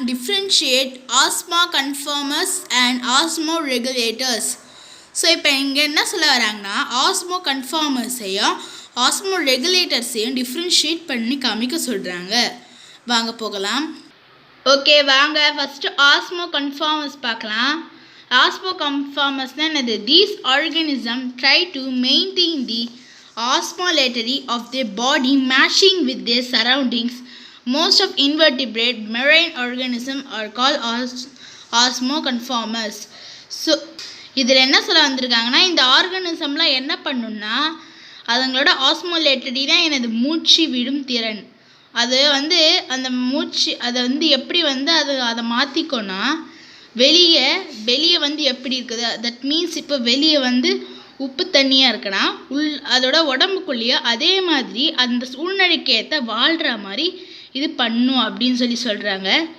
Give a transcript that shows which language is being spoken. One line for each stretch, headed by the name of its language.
English: Differentiate osmoconformers and osmoregulators.
Tamil: So இப்போ இங்கே என்ன சொல்ல வராங்கன்னா ஆஸ்மோ கன்ஃபார்மர்ஸையும் ஆஸ்மோ ரெகுலேட்டர்ஸையும் டிஃப்ரென்ஷியேட் பண்ணி காமிக்க சொல்கிறாங்க. வாங்க போகலாம். ஓகே, வாங்க ஃபஸ்ட்டு ஆஸ்மோ கன்ஃபார்மர்ஸ் பார்க்கலாம். ஆஸ்மோ கன்ஃபார்மர்ஸ்னால் என்னது?
English: These organism try to maintain the osmolality of their body matching with their surroundings. Most of invertebrate marine organisms are called osmoconformers.
Tamil: So இதில் என்ன சொல்ல வந்திருக்காங்கன்னா இந்த ஆர்கானிசம்லாம் என்ன பண்ணுன்னா அதுங்களோட ஆஸ்மோலேட்டரினா எனது மூச்சு விடும் திறன். அது வந்து அந்த மூச்சு அதை வந்து எப்படி வந்து அதை மாற்றிக்கோன்னா வெளியே வந்து எப்படி இருக்குது, தட் மீன்ஸ் இப்போ வெளியே வந்து உப்பு தண்ணியாக இருக்குன்னா அதோட உடம்புக்குள்ளேயே அதே மாதிரி அந்த சூழ்நிலைக்கு ஏற்ற வாழ்கிற மாதிரி இது பண்ணும் அப்படின்னு சொல்கிறாங்க.